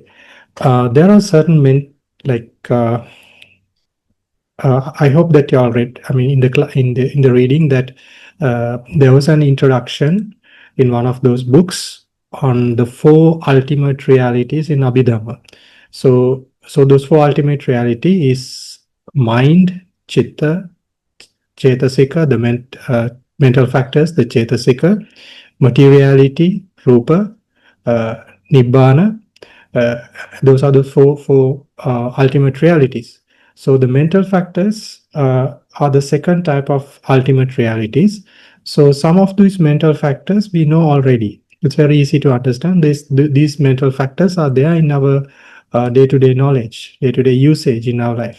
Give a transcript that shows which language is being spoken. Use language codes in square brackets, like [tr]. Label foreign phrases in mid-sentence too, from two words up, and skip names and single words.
[en] There are certain I hope that you all read. I mean, in the reading that there was an introduction in one of those books on the 4 ultimate realities in Abhidhamma. So those 4 ultimate reality is mind, [pi] citta, cetasika, [en] the mental factors, the cetasika, materiality, [pi] rupa, nibbana. [en] Those are the four ultimate realities. So the mental factors are the second type of ultimate realities. So some of these mental factors we know already. It's very easy to understand. These mental factors are there in our day-to-day knowledge, day-to-day usage in our life.